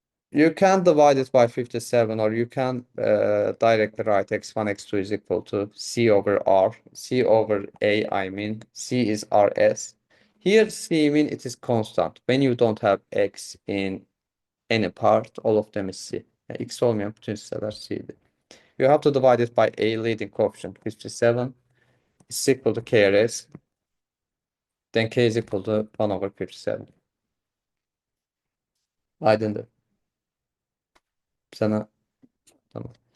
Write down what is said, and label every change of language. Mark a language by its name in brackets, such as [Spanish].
[English] You can divide it by 57, or you can directly write x1, x2 is equal to c over r. C over a, I mean, c is rs. Here, c mean it is constant. When you don't have x in any part, all of them is c. [Turkish] X olmayan bütün hisseler c'di. [English] You have to divide it by a leading coefficient, 57 is equal to KRS. Then k is equal to 1 over 57. [Turkish] Aydındır. Sana tamam.